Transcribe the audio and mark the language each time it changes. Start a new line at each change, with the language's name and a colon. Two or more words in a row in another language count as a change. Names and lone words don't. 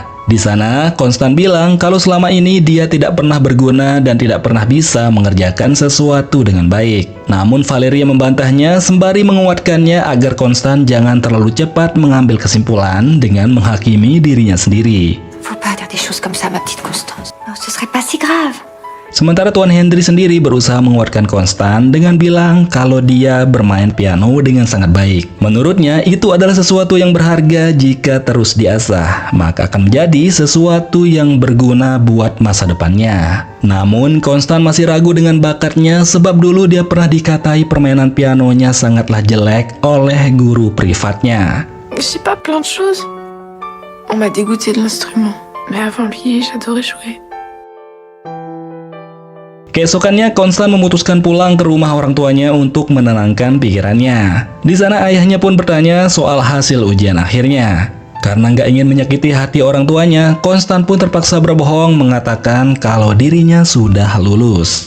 Indonesian: Di sana, Constant bilang kalau selama ini dia tidak pernah berguna dan tidak pernah bisa mengerjakan sesuatu dengan baik. Namun Valeria membantahnya sembari menguatkannya agar Constant jangan terlalu cepat mengambil kesimpulan dengan menghakimi dirinya sendiri.
French: Faut pas dire des choses comme ça, ma petite Constance. Non, ce serait pas si grave.
Indonesian: Sementara Tuan Henry sendiri berusaha menguatkan Constant dengan bilang kalau dia bermain piano dengan sangat baik. Menurutnya itu adalah sesuatu yang berharga jika terus diasah, maka akan menjadi sesuatu yang berguna buat masa depannya. Namun Constant masih ragu dengan bakatnya sebab dulu dia pernah dikatai permainan pianonya sangatlah jelek oleh guru privatnya.
French: Je sais pas plein de choses. On m'a dégoûté de l'instrument. Mais avant lui, j'adorais jouer.
Indonesian: Keesokannya, Constant memutuskan pulang ke rumah orang tuanya untuk menenangkan pikirannya. Di sana ayahnya pun bertanya soal hasil ujian akhirnya. Karena nggak ingin menyakiti hati orang tuanya, Constant pun terpaksa berbohong mengatakan kalau dirinya sudah lulus.